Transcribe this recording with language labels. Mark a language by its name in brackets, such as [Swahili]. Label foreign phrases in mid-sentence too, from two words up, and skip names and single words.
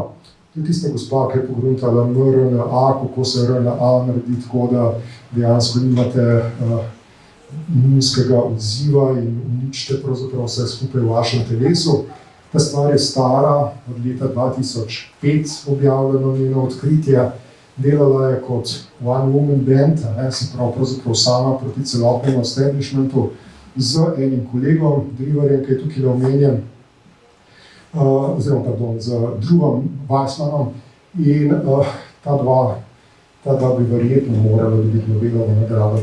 [Slovenian] To je tista gospa, ki je pogruntala mRNA, kako se RNA naredi tako, da dejansko nimate imunskega odziva in uničite pravzaprav vse skupaj v vašem telesu. Ta stvar je stara, od leta 2005 objavljeno njeno odkritje. Delala je kot [English] one woman band, [Slovenian] se pravi pravzaprav sama proti celotnemu establishmentu z enim kolegom, Driverjem, ki je tukaj omenjen, z Drewom Weissmanom, in ta dva bi verjetno morala dobiti Nobelovo nagrado.